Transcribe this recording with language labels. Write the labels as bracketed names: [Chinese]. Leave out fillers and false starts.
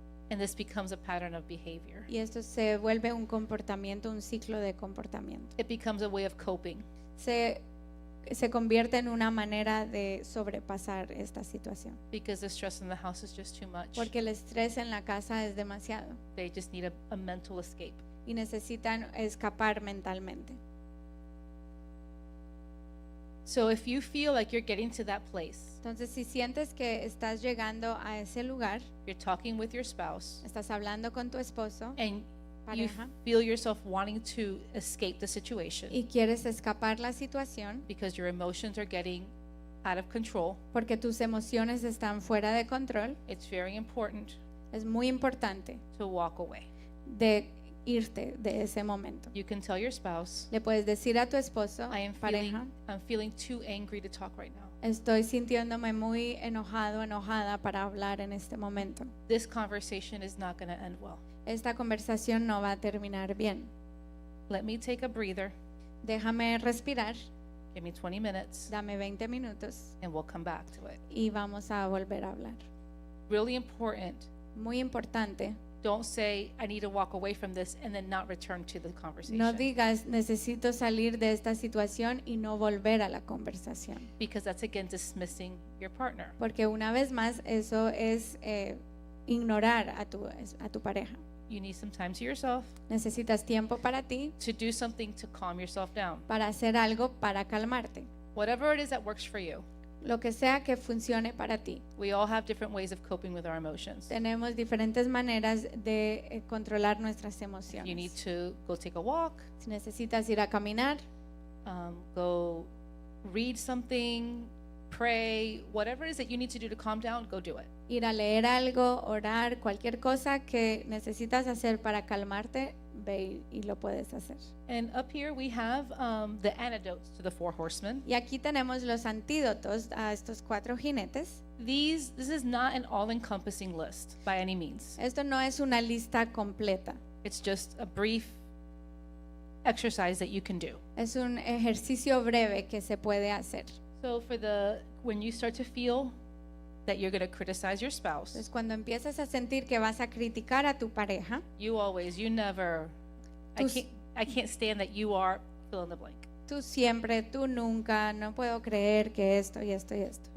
[English] and this becomes a pattern of behavior. [Spanish] y esto se vuelve un comportamiento, un ciclo de comportamiento. [English] It becomes a way of coping. [Spanish] Se convierte en una manera de sobrepasar esta situación, [English] Because the stress in the house is just too much. [Spanish] porque el estrés en la casa es demasiado [English] They just need a mental escape. [Spanish] y necesitan escapar mentalmente. [English] So if you feel like you're getting to that place, [Spanish] Entonces, si sientes que estás llegando a ese lugar, [English] you're talking with your spouse, [Spanish] estás hablando con tu esposo, [English] and you [Spanish] pareja, [English] feel yourself wanting to escape the situation [Spanish] y quieres escapar la situación [English] because your emotions are getting out of control, [Spanish] porque tus emociones están fuera de control, [English] it's very important [Spanish] es muy importante [English] to walk away. [Spanish] de irte de ese momento. [English] You can tell your spouse, [Spanish] Le puedes decir a tu esposo, [English] I'm [Spanish] pareja, [English] feeling too angry to talk right now. [Spanish] estoy sintiéndome muy enojado, enojada para hablar en este momento. [English] This conversation is not going to end well. [Spanish] Esta conversación no va a terminar bien. [English] Let me take a breather. [Spanish] Déjame respirar, [English] Give me 20 minutes [Spanish] dame 20 minutos [English] and we'll come back to it. [Spanish] y vamos a volver a hablar. [English] Really important. [Spanish] Muy importante, [English] Don't say, I need to walk away from this and then not return to the conversation. [Spanish] no digas necesito salir de esta situación y no volver a la conversación, [English] Because that's again dismissing your partner. [Spanish] porque una vez más eso es ignorar a tu pareja. [English] You need some time to yourself [Spanish] Necesitas tiempo para ti, [English] to do something to calm yourself down. [Spanish] para hacer algo para calmarte. [English] Whatever it is that works for you. [Spanish] Lo que sea que funcione para ti. [English] We all have different ways of coping with our emotions. [Spanish] Tenemos diferentes maneras de controlar nuestras [English] You need [Spanish] emociones. [English] to go take a walk, [Spanish] Si necesitas ir a caminar, [English] go read something, pray, whatever it is that you need to do to calm down, go do it. [Spanish] ir a leer algo, orar, cualquier cosa que necesitas hacer para calmarte, ve y lo puedes hacer. [English] And up here we have the antidotes to the four horsemen. [Spanish] Y aquí tenemos los antídotos a estos 4 jinetes. [English] This is not an all-encompassing list by any means. [Spanish] Esto no es una lista completa. [English] It's just a brief exercise that you can do. [Spanish] Es un ejercicio breve que se puede hacer. [English] So when you start to feel that you're going to criticize your spouse, [Spanish] Entonces, cuando empiezas a sentir que vas a criticar a tu pareja, [English] you never, [Spanish] Tú- [English] I can't stand that you are fill in the blank. [Spanish] tú siempre, tú nunca, no puedo creer que esto y esto y esto.